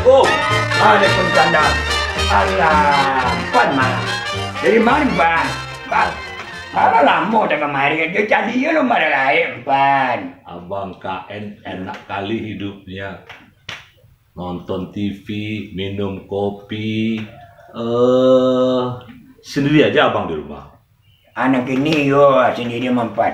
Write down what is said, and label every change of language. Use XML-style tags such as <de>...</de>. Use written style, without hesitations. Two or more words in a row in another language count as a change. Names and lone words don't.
<id>Waalaikumsalam. Alah, Pan malah. Dari mana, Pan? Pan, malah lama dah kemari. Dia cari dia lo mana lain, Pan. Abang KN enak kali hidupnya. Nonton TV, minum kopi. Sendiri aja abang di rumah. Anak ini yo sendiri mempan.</id>